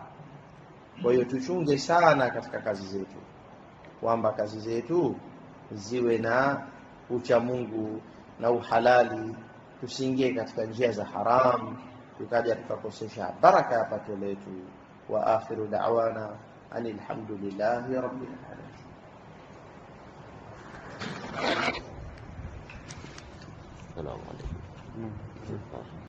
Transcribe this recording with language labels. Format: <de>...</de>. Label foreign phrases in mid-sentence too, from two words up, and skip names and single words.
<sw>Kwa hiyo tuchunge sana katika kazi zetu, kwamba kazi zetu ziwe na ucha Mungu na uhalali, tusiingie katika njia za haramu tukaja tukakosesha baraka ya pato letu.</sw> <ar>وآخر دعوانا أن الحمد لله رب العالمين. السلام عليكم.</ar>